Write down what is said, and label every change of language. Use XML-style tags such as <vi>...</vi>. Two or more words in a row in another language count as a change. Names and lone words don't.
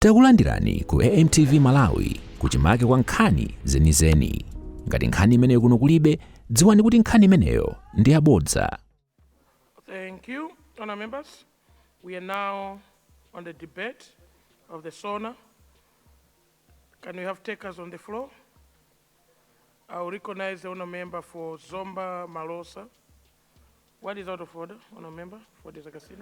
<ny>Takulandirani ku AMTV Malawi kuchimake kwa nkhani zenizeni. Ngati nkhani imeneyo kuno kulibe, dziwani kuti nkhani imeneyo ndi yabodza.</ny> <en>Thank you, honour members. We are now on the debate of the SONA. Can we have takers on the floor? I will recognize the honour member for Zomba Malosa. What is out of order, honour member, for this Agasini?</en>